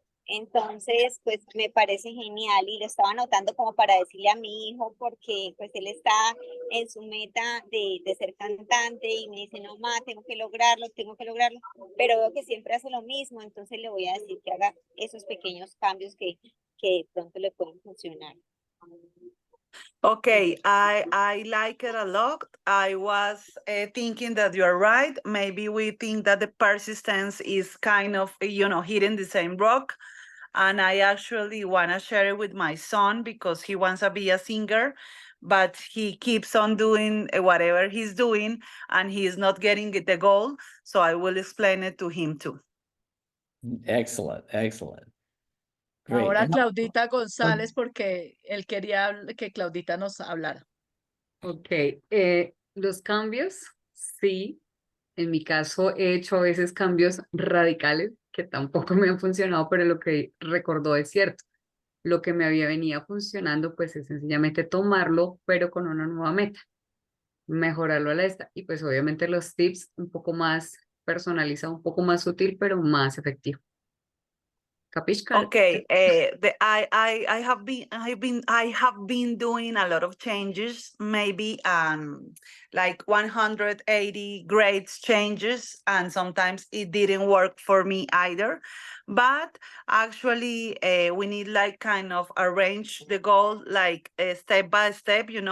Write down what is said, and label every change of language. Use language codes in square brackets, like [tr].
[es] Entonces, pues me parece genial y lo estaba anotando como para decirle a mi hijo porque pues él está en su meta de ser cantante y me dice, no, ma, tengo que lograrlo, pero veo que siempre hace lo mismo, entonces le voy a decir que haga esos pequeños cambios que de pronto le pueden funcionar. [en] Okay, I like it a lot. I was thinking that you're right. Maybe we think that the persistence is kind of, hitting the same rock. And I actually want to share it with my son because he wants to be a singer, but he keeps on doing whatever he's doing and he's not getting the goal. So I will explain it to him too. Excellent, excellent. Great. [es] Ahora [en] And [es] Claudita González, porque él quería que Claudita nos hablara. Ok, los cambios, sí. En mi caso he hecho a veces cambios radicales que tampoco me han funcionado, pero lo que recordó es cierto. Lo que me había venido funcionando, pues es sencillamente tomarlo, pero con una nueva meta, mejorarlo a la esta. Y pues obviamente los tips un poco más personalizados, un poco más útil, pero más efectivo. Capiscal? [en] Okay, I have been doing a lot of changes, maybe like 180 grades changes, and sometimes it didn't work for me either. But actually, we need like kind of arrange the goal like step by step.